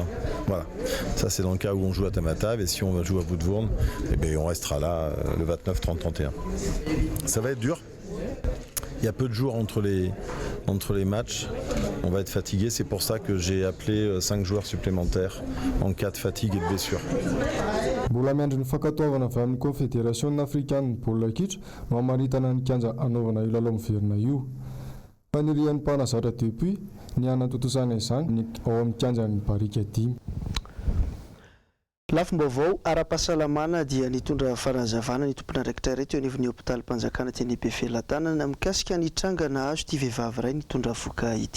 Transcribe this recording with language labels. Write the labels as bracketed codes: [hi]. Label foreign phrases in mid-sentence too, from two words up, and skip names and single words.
[fr] Voilà, ça c'est dans le cas où on joue à Tamatave, et si on va jouer à Boudvoorn, eh bien, on restera là le 29, 30, 31. Ça va être dur. Il y a peu de jours entre les matchs, on va être fatigué, c'est pour ça que j'ai appelé 5 joueurs supplémentaires en cas de fatigue et de blessure. [mg] Mbola miandry ny fankatoavana avy amin'ny confédération africaine baolina kitra no hamaritana ny kianja anaovana io lalao miverina io. Fa nirian'ny mpanazatra depuis ny anatotosana izany ao amin'ny kianjan'ny barika 10. Lafim-baovao ara-pahasalamana dia nitondra farazavana ny tompon'andraikitra iray teo anivon'ny hôpital-mpanjakana teny Befelantanana mikasika ny trangana azo ity vehivavy iray nitondra voka ity.